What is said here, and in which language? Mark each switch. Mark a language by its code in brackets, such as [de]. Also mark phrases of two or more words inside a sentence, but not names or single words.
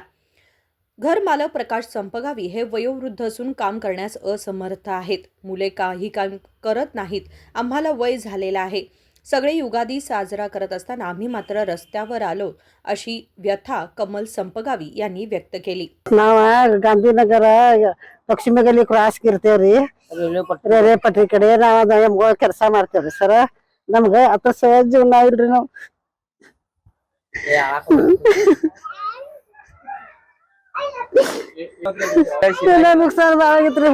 [mr] घर मालक प्रकाश संपगावी हे वयोवृद्ध असून काम करण्यास असमर्थ आहेत. मुले काही काम करत नाहीत. आम्हाला वय झालेलं आहे. सगळे युगादी साजरा करत असताना आम्ही मात्र रस्त्यावर आलो, अशी व्यथा कमल संपगावी यांनी व्यक्त केली. [kn] ಗಾಂಧಿನಗರ ಲಕ್ಷ್ಮಿಗಲ್ಲಿ ಕ್ರಾಸ್ ಇರ್ತೇವ್ರಿ. ರೈಲ್ವೆ ಪಟ್ಟಿ ಕಡೆ ನಾವು ಕೆಲಸ ಮಾಡ್ತೇವ್ರಿ ಸರ್. ನಮ್ಗ ಅತ ಸಹಜ ಜೀವನ ಇಲ್ರಿ. ನಾವು ನುಕ್ಸಾನ್ ಬಾಳ ಆಗೈತ್ರಿ.